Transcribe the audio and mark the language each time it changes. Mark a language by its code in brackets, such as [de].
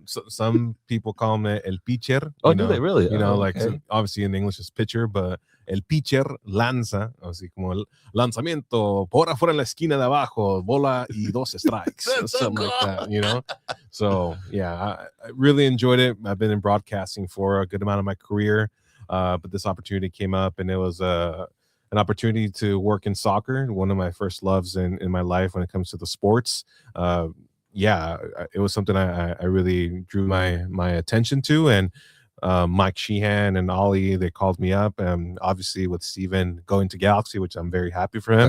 [en] Some people call me el pitcher. Oh, do they really? You know, Oh, like okay. so obviously in English it's pitcher, but [es] el pitcher lanza, así como el lanzamiento por afuera en la esquina de abajo, bola y dos strikes, [en] That's so something cool. like that. You know, so yeah, I really enjoyed it. I've been in broadcasting for a good amount of my career, but this opportunity came up, and it was an opportunity to work in soccer, one of my first loves in my life when it comes to the sports. It was something I really drew my attention to, and Mike Sheehan and Ollie, they called me up, and obviously with Steven going to Galaxy, which I'm very happy for him.